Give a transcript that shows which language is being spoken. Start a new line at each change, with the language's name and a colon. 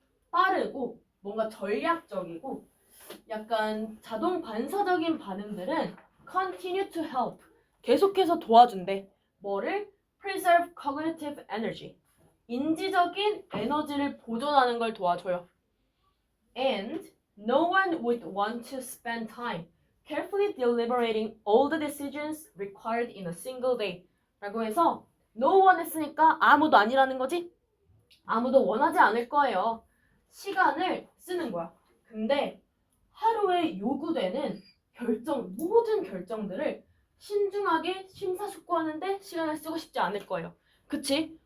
Korean: 빠르고 뭔가 전략적이고 약간 자동 반사적인 반응들은
English: continue to help.
Korean: 계속해서 도와준대. 뭐를?
English: Preserve cognitive energy.
Korean: 인지적인 에너지를 보존하는 걸 도와줘요.
English: And no one would want to spend time carefully deliberating all the decisions required in a single day.
Korean: 라고 해서
English: no one
Korean: 했으니까 아무도 아니라는 거지? 아무도 원하지 않을 거예요. 시간을 쓰는 거야. 근데 하루에 요구되는 모든 결정들을 신중하게 심사숙고하는데 시간을 쓰고 싶지 않을 거예요. 그치?